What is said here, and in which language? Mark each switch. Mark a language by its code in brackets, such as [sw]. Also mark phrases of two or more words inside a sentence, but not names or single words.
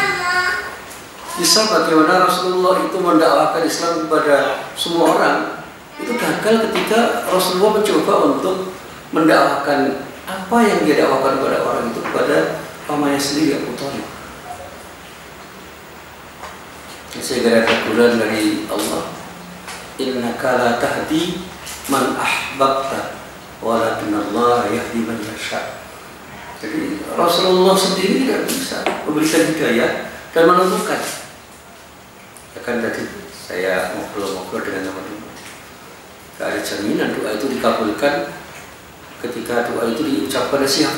[id] Bisa bagaimana Rasulullah itu mendakwakan Islam kepada semua orang, itu gagal ketika Rasulullah mencoba untuk mendakwakan apa yang dia dakwakan kepada orang itu kepada pamannya sendiri, Abu Thalib. Sehingga ada teguran dari Allah, [ar] إنك لا تهدي من أحببت ولكن الله يهدي من يشاء. [id] Jadi Rasulullah sendiri tidak bisa memberikan hidayah dan menentukan. Kan tadi saya ngobrol-ngobrol dengan teman-teman, gak ada jaminan doa itu dikabulkan ketika doa itu diucapkan oleh siapapun.